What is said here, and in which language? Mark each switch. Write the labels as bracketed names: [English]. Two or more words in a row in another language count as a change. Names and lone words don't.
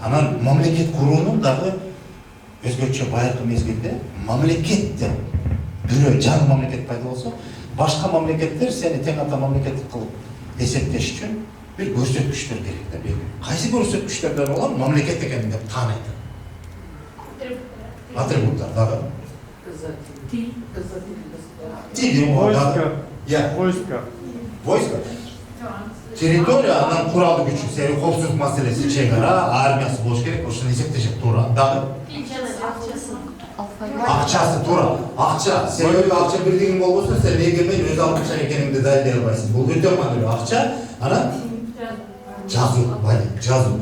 [Kyrgyz] Анан мамлекет куруунун дагы өзгөчө байыркы мезгилде мамлекет деп бирөө жаңы мамлекет пайда болсо, башка мамлекеттер сени тең ата мамлекет кылып эсептеш үчүн бир көрсөткүчтөр керек да. Кайсы көрсөткүчтөрдөн улам мамлекет экенин деп таанайт. Атрибуттар дагы. Войска. Я. Войска. Войска. Территория, анан куралдуу күчү, себеби коопсуздук маселеси, чек ара, армиясы болуш керек, ошону эсептешет туура. Дагы. Акчасы туура. Акча, себеби акча бирдигиң болбосо, сен эгермей өз акча экениңди далилдей албайсың. Бул өтө маанилүү. Акча, анан жазуу, жазуу.